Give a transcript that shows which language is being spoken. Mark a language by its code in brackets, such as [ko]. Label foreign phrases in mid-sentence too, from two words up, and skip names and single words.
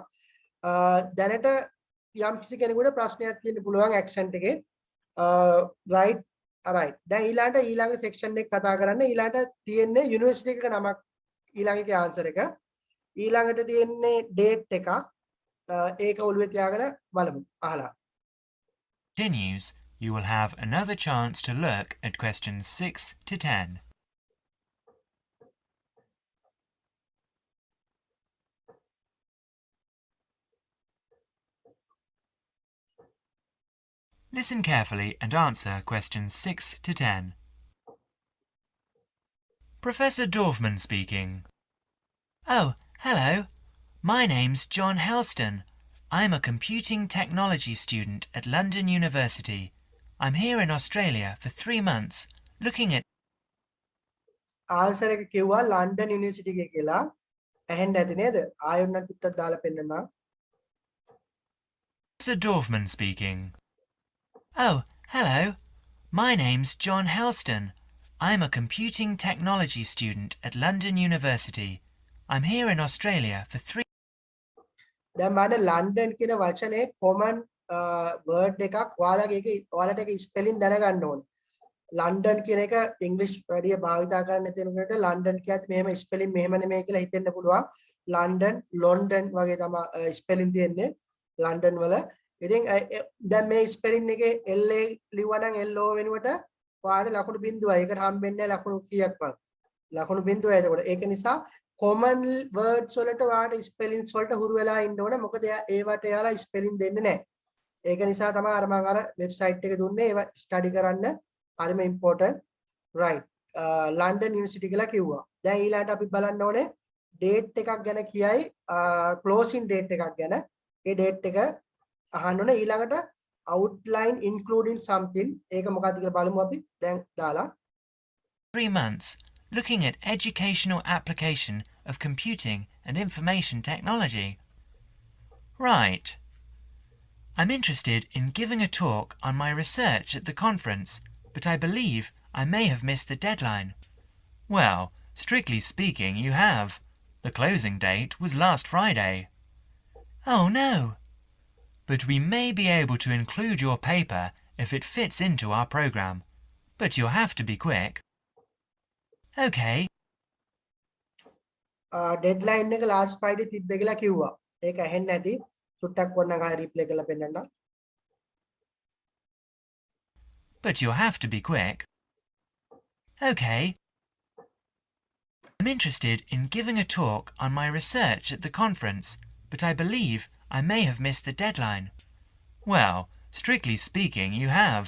[si] දැනට යම් කිසි කෙනෙකුට ප්‍රශ්නයක් තියෙන්න පුළුවන් accent එකේ. right දැන් ඊළඟ section එක කතා කරන්න ඊළඟට තියෙන්නේ university එකක නමක් ඊළඟ එකේ answer එක. ඊළඟට තියෙන්නේ date එකක්. ඒක ඔළුවේ තියාගෙන බලමු. අහලා. [en] continues, you will have another chance to look at questions 6 to 10. Listen carefully and answer questions 6 to 10. Professor Dorfman speaking. Oh, hello. My name's John Houston. I'm a computing technology student at London University. I'm here in Australia for 3 months, looking at [si] answer එක කිව්වා London University එකේ කියලා. ඇහෙන්න ඇති නේද? ආයෙත් පිටත් දාලා පෙන්නනවා. [en] Professor Dorfman speaking. Oh, hello. My name's John Houston. I'm a computing technology student at London University. I'm here in Australia for 3. [si] දැන් බලන්න ලන්ඩන් කියන වචනේ [en] common word [si] එකක් ඔයාලට ඒක spelling දැනගන්න ඕනේ. ලන්ඩන් කියන එක ඉංග්‍රීසි වැඩිය භාවිතා කරන්න තියෙනකොට ලන්ඩන් කියත් මෙහෙම spelling මෙහෙම නෙමෙයි කියලා හිතෙන්න පුළුවන්. ලන්ඩන් ලොන්ඩන් වගේ තමයි spelling තියෙන්නේ ලන්ඩන් වල. ඉතින් දැන් මේ spelling එකේ LA ලිව්වා නම් LO වෙනුවට ඔයාලට ලකුණු බිඳුවයි. ඒකට හම්බෙන්නේ ලකුණු කීයක්වත්. ලකුණු බිඳුවයි. එතකොට ඒක නිසා [en] common words [si] වලට ඔයාලට spellings වලට හුරු වෙලා ඉන්න ඕනේ. මොකද ඒවට එයාලා spelling දෙන්නේ නැහැ. ඒක නිසා තමයි අර මම අර වෙබ්සයිට් එක දුන්නේ ඒව ස්ටඩි කරන්න. හරිම [en] important. right. [si] London University කියලා කිව්වා. දැන් ඊළඟට අපි බලන්න ඕනේ date එකක් ගැන කියයි [en] closing date [si] එකක් ගැන. ඒ date එක අහන්න ඕනේ. ඊළඟට [en] outline including something. [si] ඒක මොකක්ද කියලා බලමු අපි. දැන් දාලා [en] 3 months looking at educational application of computing and information technology. Right. I'm interested in giving a talk on my research at the conference, but I believe I may have missed the deadline. Well, strictly speaking, you have. The closing date was last Friday. Oh no! But we may be able to include your paper if it fits into our program. But you'll have to be quick. Okay. [si] deadline එක [en] last Friday [si] තිබ්බ කියලා කිව්වා. ඒක ඇහෙන්නේ නැති. සුට්ටක් වොන්නම් ආයෙ රිප්ලයි කරලා පෙන්නන්න. [en] But you'll have to be quick. Okay. I'm interested in giving a talk on my research at the conference, but I believe I may have missed the deadline. Well, strictly speaking, you have.